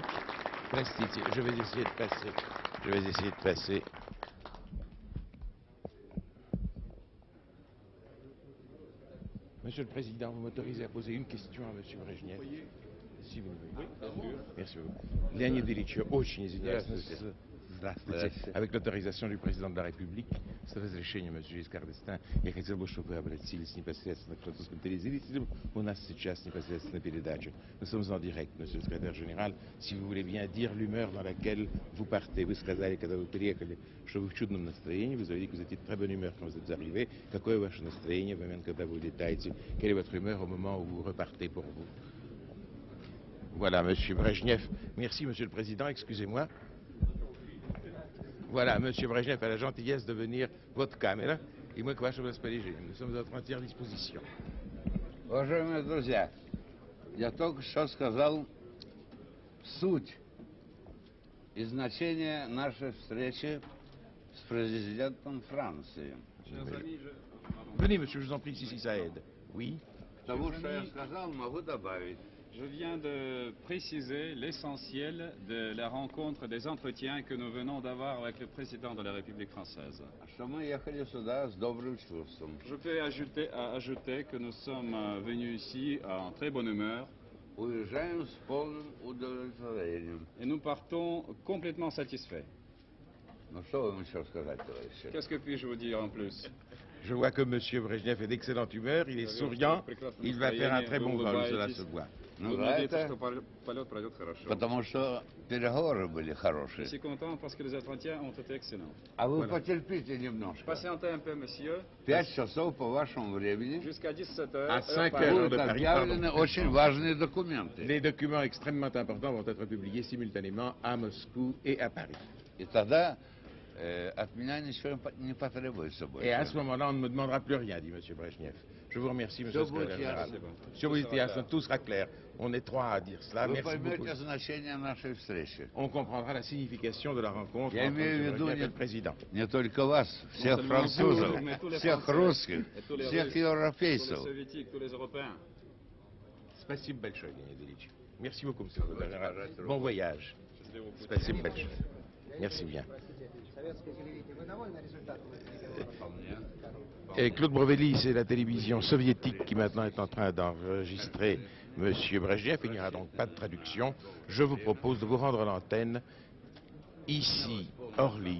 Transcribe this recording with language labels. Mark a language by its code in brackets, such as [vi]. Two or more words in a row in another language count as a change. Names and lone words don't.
[fr] Простите, je vais essayer de passer. Monsieur le Président, vous m'autorisez à poser une question à monsieur Brejnev, si vous le voulez. Oui, merci beaucoup. [ru] Леонид Ильич, очень извиняюсь. Здравствуйте. [fr] Avec l'autorisation du président de la République, [ru] с разрешения monsieur Giscard d'Estaing, я хотел бы, чтобы вы обратились непосредственно к французским телезрителям. У нас сейчас непосредственно передача. [fr] Nous sommes en direct, monsieur le secrétaire général. Si vous voulez bien dire l'humeur dans laquelle vous partez. [ru] Вы сказали, когда вы приехали, что вы в чудном настроении. [fr] Vous avez dit que vous étiez de très bonne humeur quand vous êtes arrivé. [ru] Какое ваше настроение в момент, когда вы улетаете? [fr] Quelle est votre humeur au moment où vous repartez pour vous? Voilà, monsieur Brejnev. Merci, monsieur le président. Excusez-moi. Voilà, monsieur Brejnev a la gentillesse de venir votre caméra, [ru] и мы к вашему распоряжению. [fr] Nous sommes à votre entière disposition. [ru] Уважаемые друзья, я только что сказал суть и значение нашей встречи с президентом Франции. [fr] Venez, monsieur, je vous en prie, si ça aide. Oui. [ru] К тому, что я сказал, могу добавить. [fr] Je viens de préciser l'essentiel de la rencontre des entretiens que nous venons d'avoir avec le président de la République française. [ru] Что мы ехали сюда с добрым чувством. [fr] Je peux ajouter que nous sommes venus ici en très bonne humeur. [ru] Уезжаем с полным удовлетворением. [fr] Et nous partons complètement satisfaits. [ru] Ну что вам еще сказать, товарищи? [fr] Qu'est-ce que puis-je vous dire en plus? Je vois que monsieur Brejnev est d'excellente humeur, il est souriant, il va faire un très bon vol, cela se voit. [ru] Ну, [fr] Vous [ru] да, [fr] me dites [ru] это que полет пройдет хорошо. потому что переговоры были [fr] Je [ru] хорошие. [fr] suis content parce que les entretiens ont été excellents. [ru] А вы потерпите немножко. [fr] Patientez un peu, monsieur. [ru] 5 часов по вашему времени [fr] Jusqu'à 17 heures. À 5 heure heures Paris. de [ru] будут [fr] Paris, [ru] объявлены очень важные документы. [fr] Les documents extrêmement importants vont être publiés simultanément à Moscou et à Paris. [ru] И тогда от меня ничего не потребуется больше. [fr] Et à ce moment-là, on ne me demandera plus rien, dit monsieur Brejnev. Je vous remercie, monsieur le secrétaire général. [ru] Все будет ясно, [fr] tout sera clair. On est trois à dire cela. [ru] Вы [fr] Merci beaucoup. [ru] поймете значение нашей встречи. [fr] On comprendra la signification de la rencontre [ru] Я [fr] entre [ru] имею в [fr] monsieur [ru] виду [fr] Brejnev et le président. [ru] не только вас, всех [fr] seulement [ru] французов, [fr] vous, mais tous les [ru] всех [fr] Français, [ru] русских, [fr] et tous les [ru] всех [fr] Russes, tous les [ru] европейцев. [fr] soviétiques, tous les Européens. [ru] Спасибо большое, Леонид Ильич. [fr] Merci beaucoup, monsieur le secrétaire général. Bon voyage. [ru] Спасибо большое. [fr] Merci bien. Et Claude Brovelli, c'est la télévision soviétique qui maintenant est en train d'enregistrer M. Brejnev. Il n'y aura donc pas de traduction. Je vous propose de vous rendre à l'antenne, ici, Orly.